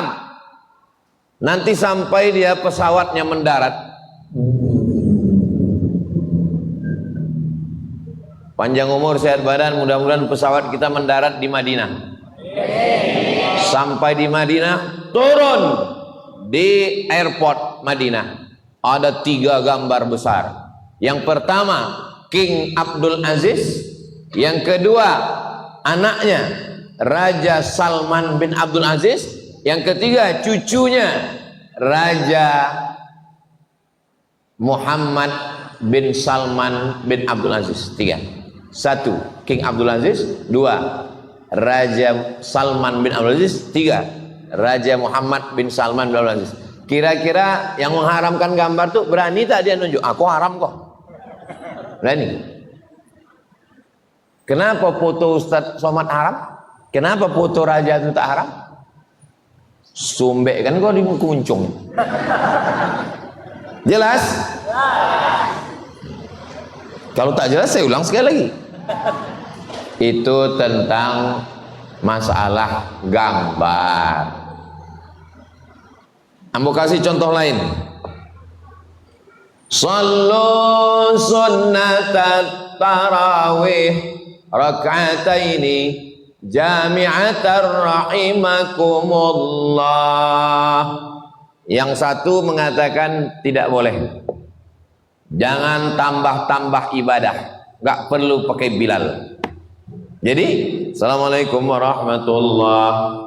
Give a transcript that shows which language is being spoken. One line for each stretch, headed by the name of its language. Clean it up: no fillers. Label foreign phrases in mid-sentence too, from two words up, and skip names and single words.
Indonesian: Nanti sampai dia pesawatnya mendarat, panjang umur sehat badan, mudah-mudahan pesawat kita mendarat di Madinah. Sampai di Madinah, turun di airport Madinah, ada 3 gambar besar. Yang pertama King Abdul Aziz, yang kedua anaknya Raja Salman bin Abdul Aziz, yang ketiga cucunya Raja Muhammad bin Salman bin Abdul Aziz. 3. 1 King Abdul Aziz, 2 Raja Salman bin Abdul Aziz, 3 Raja Muhammad bin Salman bin Abdul Aziz. Kira-kira yang mengharamkan gambar tuh berani tak dia nunjuk? Aku haram kok. Berani. Kenapa foto Ustadz Somad haram? Kenapa foto raja itu tak haram? Sumbek kan kau di kuncung. Jelas? Kalau tak jelas saya ulang sekali lagi. Itu tentang masalah gambar. Ambo kasih contoh lain.
Arabic: صلوا سنة التراويح ركعتين جامعة رحمكم الله.
Indonesian: Yang satu mengatakan tidak boleh. Jangan tambah-tambah ibadah, nggak perlu pakai Bilal.
Arabic: Jadi, السلام عليكم ورحمة الله.